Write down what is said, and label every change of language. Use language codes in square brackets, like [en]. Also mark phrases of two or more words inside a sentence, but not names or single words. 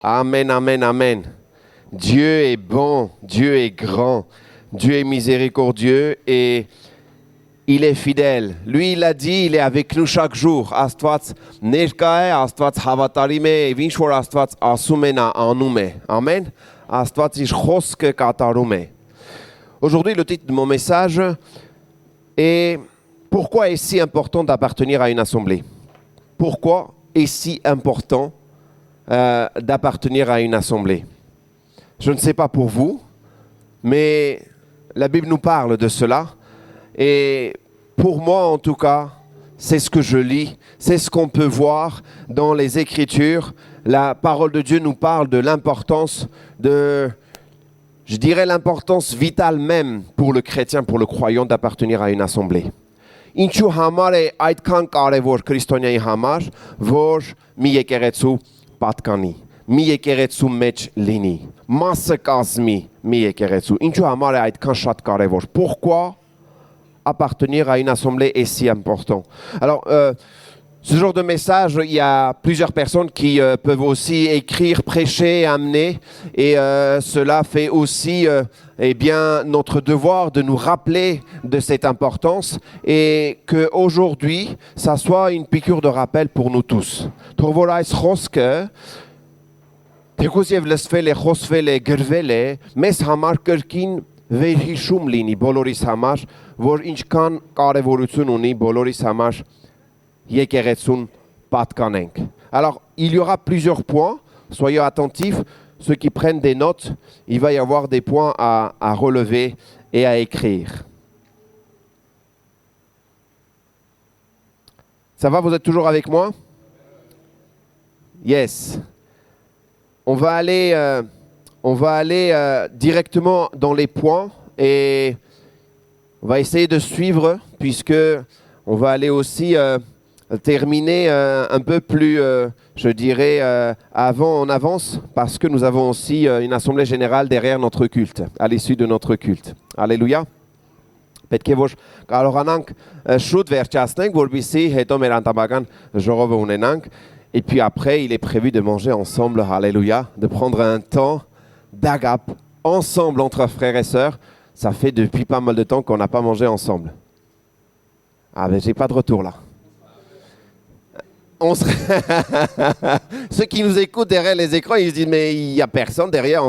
[fr] Amen, amen, amen. Dieu est bon, Dieu est grand, Dieu est miséricordieux et il est fidèle. Lui, il a dit, il est avec nous chaque jour. [hy] Աստված ներկա է, Աստված հավատարիմ է, եւ ինչ որ Աստված ասում է, նա անում է. [fr] Amen. [hy] Աստված իր խոսքը կատարում է. [fr] Aujourd'hui, le titre de mon message est pourquoi est si important d'appartenir à une assemblée? Pourquoi est si important d'appartenir à une assemblée? Je ne sais pas pour vous, mais la Bible nous parle de cela. Et pour moi, en tout cas, c'est ce que je lis, c'est ce qu'on peut voir dans les Écritures. La parole de Dieu nous parle de l'importance je dirais l'importance vitale même pour le chrétien, pour le croyant d'appartenir à une assemblée. [hy] Ինչու համար է այդքան կարևոր քրիստոնյայի համար, որ մի եկեղեցու պատկանի, մի եկեղեցու մեջ լինի, մասը կազմի մի եկեղեցու. Ինչու համար է այդքան շատ կարևոր? [fr] Pourquoi appartenir à une assemblée est si important? Alors, ce genre de message, il y a plusieurs personnes qui peuvent aussi écrire, prêcher, amener. Et cela fait aussi notre devoir de nous rappeler de cette importance et qu'aujourd'hui, ça soit une piqûre de rappel pour nous tous. [hy] Վերհիշում լինի բոլորիս համար, որ ինչքան կարևորություն ունի բոլորիս համար եկեղեցուն պատկանենք. [fr] Alors, il y aura plusieurs points, soyez attentifs, ceux qui prennent des notes, il va y avoir des points à relever et à écrire. Ça va, vous êtes toujours avec moi? Yes. On va aller directement dans les points et on va essayer de suivre puisque on va aller aussi terminer un peu plus, je dirais, en avance parce que nous avons aussi une assemblée générale derrière notre culte, à l'issue de notre culte. Alléluia. [hy] Պետք է որ կարողանանք շուտ վերջացնենք, որպեսզի հետո մեր անտաբական ժողովը ունենանք. [fr] Et puis après, il est prévu de manger ensemble, alléluia, de prendre un temps d'agape ensemble entre frères et sœurs. Ça fait depuis pas mal de temps qu'on n'a pas mangé ensemble. Ah ben j'ai pas de retour là. Ceux qui nous écoutent derrière les écrans, ils se disent mais il n'y a personne derrière.